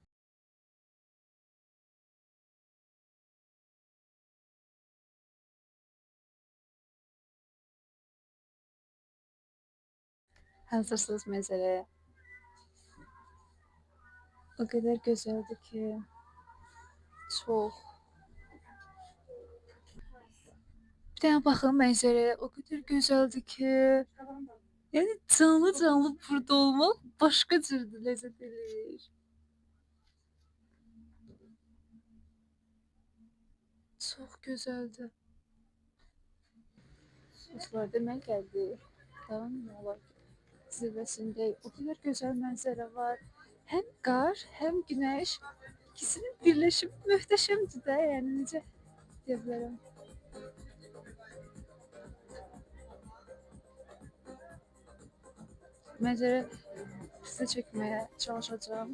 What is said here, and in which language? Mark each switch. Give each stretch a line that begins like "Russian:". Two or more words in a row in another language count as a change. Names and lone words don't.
Azerbaijani: Hazırsınız mənzərəyə.
Turkish: O kadar güzeldi ki. Çok. Bir tane bakın mənzərəyə. O kadar güzeldi ki. Yani canlı canlı burada olmak başka türlü lezzet verir. Çok güzeldi. Dostlar demek geldi. Tamam mı? Olar. Zirvesinde o kadar güzel manzara var. Hem kar hem güneş. İkisinin birleşimi muhteşemdi de yani
Azerbaijani: necə deyə bilərəm.
Turkish: Mənzərə size çekmeye çalışacağım.